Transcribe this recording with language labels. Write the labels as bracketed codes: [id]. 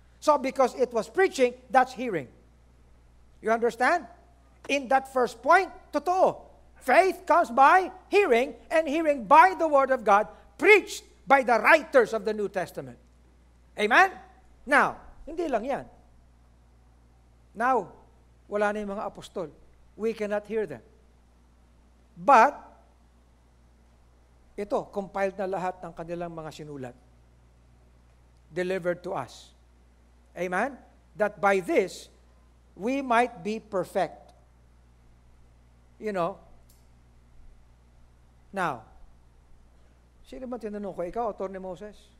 [en] So because it was preaching, that's hearing. You understand? In that first point, totoo. Faith comes by hearing, and hearing by the Word of God, preached by the writers of the New Testament. [tl] Amen? Now, hindi lang yan. Now, wala na yung mga apostol. We cannot hear them. But, ito, compiled na lahat ng kanilang mga sinulat. [en] Delivered to us. Amen? That by this, we might be perfect. [tl] You know, now, sino ba tinanong ko? Ikaw, author ni Moses?